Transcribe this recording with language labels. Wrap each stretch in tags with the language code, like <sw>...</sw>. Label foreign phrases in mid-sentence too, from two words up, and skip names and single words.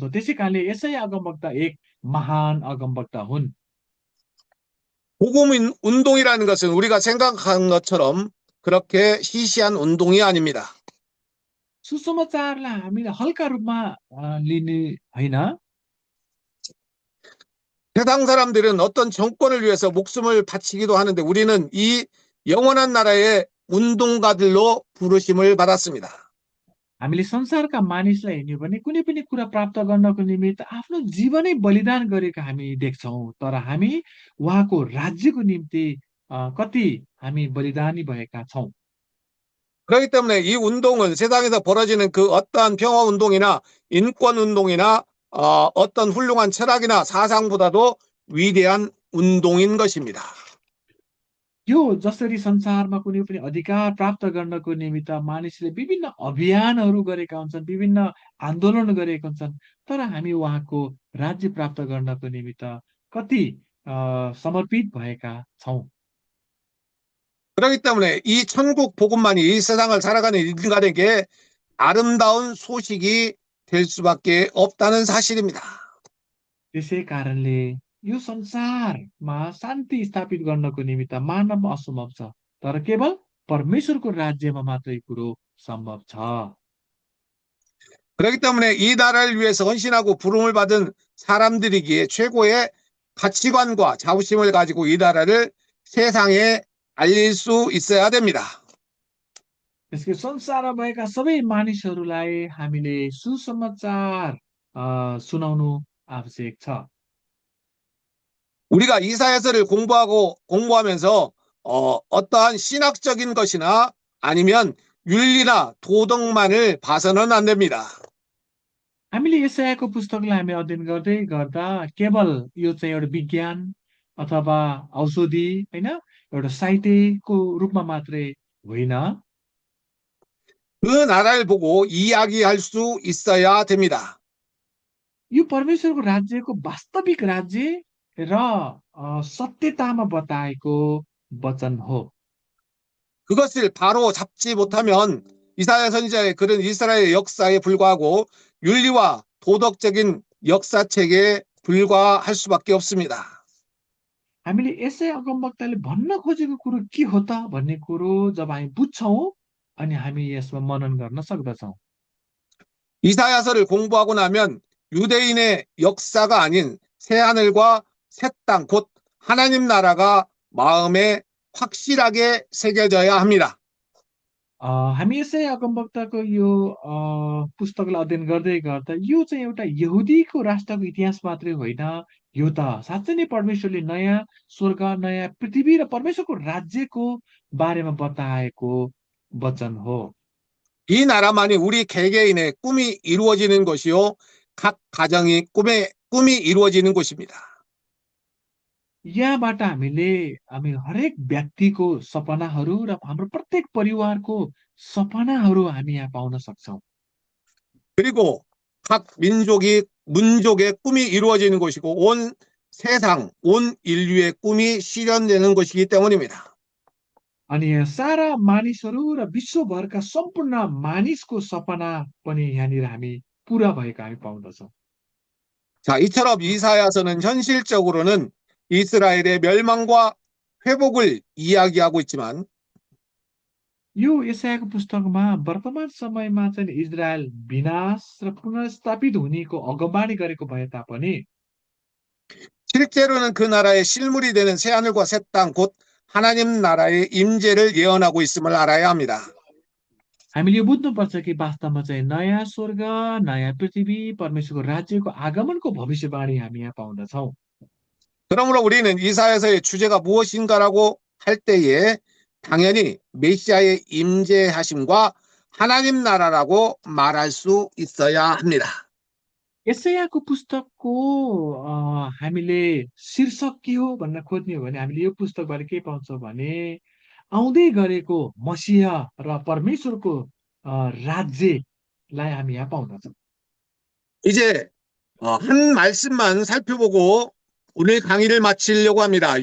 <ne>त्यसै कारणले एसाया अगमवक्ता एक महान अगमवक्ता हुन्।</ne> <ko>복음 운동이라는 것은 우리가 생각하는 것처럼 그렇게 시시한 운동이 아닙니다.</ko> <ne>सुसमाचारलाई हामीले हल्का रूपमा लिने होइन।</ne> <ko>세상 사람들은 어떤 정권을 위해서 목숨을 바치기도 하는데 우리는 이 영원한 나라의 운동가들로 부르심을 받았습니다.</ko> <ne>हामीले संसारका मानिसलाई हेर्ने भने कुनै पनि कुरा प्राप्त गर्नको निमित्त आफ्नो जीवनै बलिदान गरेको हामी देख्छौँ। तर हामी उहाँको राज्यको निम्ति कति हामी बलिदानी भएका छौँ।</ne> <ko>그렇기 때문에 이 운동은 세상에서 벌어지는 그 어떠한 평화 운동이나 인권 운동이나 어떤 훌륭한 철학이나 사상보다도 위대한 운동인 것입니다.</ko> <ne>यो जसरी संसारमा कुनै पनि अधिकार प्राप्त गर्नको निमित्त मानिसले विभिन्न अभियानहरू गरेका हुन्छन्, विभिन्न आन्दोलन गरेका हुन्छन्, तर हामी उहाँको राज्य प्राप्त गर्नको निमित्त कति समर्पित भएका छौँ।</ne> <ko>그렇기 때문에 이 천국 복음만이 이 세상을 살아가는 인간에게 아름다운 소식이 될 수밖에 없다는 사실입니다.</ko> <ne>त्यसै कारणले यो संसारमा शान्ति स्थापित गर्नको निमित्त मानव असम्भव छ, तर केवल परमेश्वरको राज्यमा मात्रै कुरो सम्भव छ।</ne> <ko>그렇기 때문에 이 나라를 위해서 헌신하고 부름을 받은 사람들이기에 최고의 가치관과 자부심을 가지고 이 나라를 세상에 알릴 수 있어야 됩니다.</ko> <ne>त्यसको संसारमा भएका सबै मानिसहरूलाई हामीले सुसमाचार सुनाउनु आवश्यक छ।</ne> <ko>우리가 이사야서를 공부하면서 어떠한 신학적인 것이나 아니면 윤리나 도덕만을 봐서는 안 됩니다.</ko> <ne>हामीले यशायाको पुस्तकलाई हामी अध्ययन गर्दै गर्दा केवल यो चाहिँ एउटा विज्ञान अथवा औषधि होइन एउटा साहित्यको रूपमा मात्रै होइन।</ne> <ko>그 나라를 보고 이야기할 수 있어야 됩니다.</ko> <ne>यो परमेश्वरको राज्यको वास्तविक राज्य र सत्यतामा बताएको वचन हो।</ne> <ko>그것을 바로 잡지 못하면 이사야 선지자의 글은 이스라엘 역사에 불과하고 윤리와 도덕적인 역사책에 불과할 수밖에 없습니다.</ko> <ne>हामीले यसै अगमवक्ताले भन्न खोजेको कुरो के हो त भन्ने कुरो जब हामी बुझ्छौँ अनि हामी यसमा मनन गर्न सक्दछौँ।</ne> <ko>이사야서를 공부하고 나면 유대인의 역사가 아닌 새하늘과 새 땅, 곧 하나님 나라가 마음에 확실하게 새겨져야 합니다.</ko> <ne>हामी यसै अगमवक्ताको यो पुस्तकलाई अध्ययन गर्दै गर्दा यो चाहिँ एउटा यहुदीको राष्ट्रको इतिहास मात्रै होइन, यो त साँच्चै नै परमेश्वरले नयाँ स्वर्ग नयाँ पृथ्वी र परमेश्वरको राज्यको बारेमा बताएको वचन हो।</ne> <ko>이 나라만이 우리 개개인의 꿈이 이루어지는 것이요, 각 가정이 꿈이 이루어지는 곳입니다.</ko> <ne>यहाँबाट हामी हरेक व्यक्तिको सपनाहरू र हाम्रो प्रत्येक परिवारको सपनाहरू हामी यहाँ पाउन सक्छौँ।</ne> <ko>그리고 각 민족의 꿈이 이루어지는 곳이고 온 세상, 온 인류의 꿈이 실현되는 것이기 때문입니다.</ko> <ne>अनि यहाँ सारा मानिसहरू र विश्वभरका सम्पूर्ण मानिसको सपना पनि यहाँनिर हामी पुरा भएको हामी पाउँदछौँ।</ne> <ko>자, 이처럼 이사야서는 현실적으로는 이스라엘의 멸망과 회복을 이야기하고 있지만</ko> <ne>यो यशायाको पुस्तकमा वर्तमान समयमा चाहिँ इजरायल विनाश र पुनर्स्थापित हुनेको अगमबाणी गरेको भए तापनि</ne> <ko>실제로는 그 나라의 실물이 되는 새하늘과 새 땅, 곧 하나님 나라의 임재를 예언하고 있음을 알아야 합니다.</ko> <ne>हामीले यो बुझ्नुपर्छ कि वास्तवमा चाहिँ नयाँ स्वर्ग नयाँ पृथ्वी परमेश्वरको राज्यको आगमनको भविष्यवाणी हामी यहाँ पाउँदछौँ।</ne> <ko>그러므로 우리는 이사야서의 주제가 무엇인가라고 할 때에 당연히 메시아의 임재하심과 하나님 나라라고 말할 수 있어야 합니다.</ko> <ne>यशायाको पुस्तकको हामीले शीर्षक के हो भन्न खोज्ने हो भने हामीले यो पुस्तकबाट के पाउँछौँ भने आउँदै गरेको मसीहा र परमेश्वरको राज्यलाई हामी यहाँ पाउँदछौँ।</ne> <ko>이제 한 말씀만 살펴보고 오늘 강의를 마치려고 합니다.</ko>